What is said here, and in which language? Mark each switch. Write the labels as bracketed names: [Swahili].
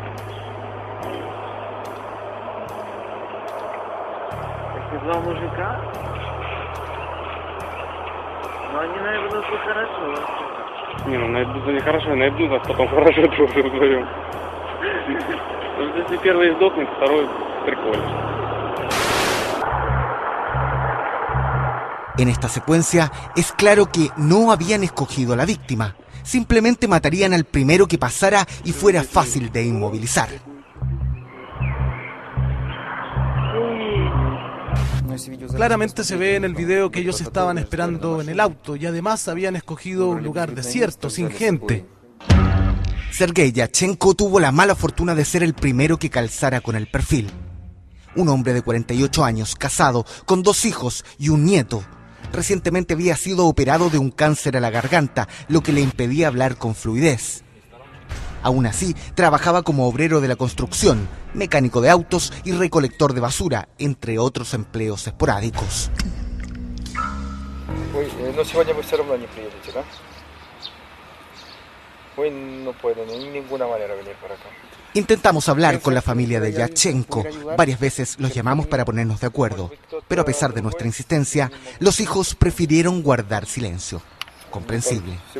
[Russian] Если два мужика, но они наебнутся хорошо. Не, ну наебнутся нехорошо, наебнут нас потом хорошо тоже вдвоем. Если первый сдохнет, второй прикольно. [Spanish] En esta secuencia es claro que no habían escogido a la víctima, simplemente matarían al primero que pasara y fuera fácil de inmovilizar. Claramente se ve en el video que ellos estaban esperando en el auto y además habían escogido un lugar desierto, sin gente. Sergei Yatchenko tuvo la mala fortuna de ser el primero que calzara con el perfil. Un hombre de 48 años, casado, con 2 hijos y un nieto. Recientemente había sido operado de un cáncer a la garganta, lo que le impedía hablar con fluidez. Aún así, trabajaba como obrero de la construcción, mecánico de autos y recolector de basura, entre otros empleos esporádicos. [Russian] Но сегодня вы все равно не приедете, да? [Spanish] Hoy no pueden de ninguna manera venir para acá. Intentamos hablar con la familia de Yatchenko. Varias veces los llamamos para ponernos de acuerdo. Pero a pesar de nuestra insistencia, los hijos prefirieron guardar silencio. Comprensible.